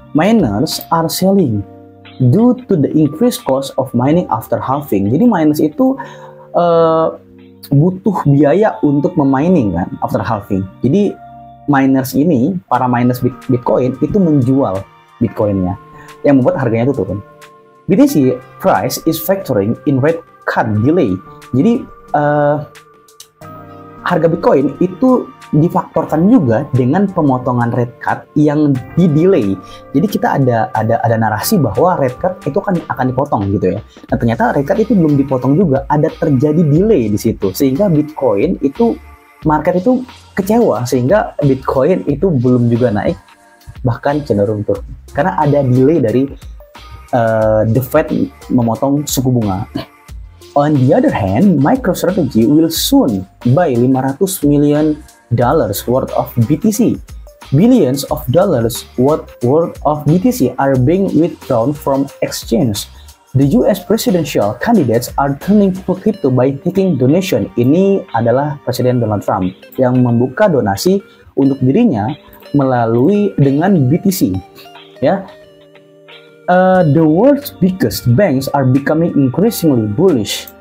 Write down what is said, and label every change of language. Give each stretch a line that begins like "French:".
English: Miners are selling due to the increased cost of mining after halving.
Indonesian: Jadi miners itu butuh biaya untuk memining kan
English: after halving.
Indonesian: Jadi miners ini, para miners Bitcoin itu menjual Bitcoinnya, yang membuat harganya itu turun.
English: BTC price is factoring in rate cut delay.
Indonesian: Jadi harga Bitcoin itu difaktorkan juga dengan pemotongan rate cut yang di delay. Jadi kita ada narasi bahwa rate cut itu akan dipotong gitu ya. Nah, ternyata rate cut itu belum dipotong juga, ada terjadi delay di situ. Sehingga Bitcoin itu market itu kecewa, sehingga Bitcoin itu belum juga naik, bahkan cenderung turun. Karena ada delay dari the Fed memotong suku bunga.
English: On the other hand, MicroStrategy will soon buy $500 million worth of BTC. Billions of dollars worth of BTC are being withdrawn from exchange. The US presidential candidates are turning to crypto by taking donation.
Indonesian: Ini adalah Presiden Donald Trump yang membuka donasi untuk dirinya melalui dengan BTC. Ya,
English: the world's biggest banks are becoming increasingly bullish.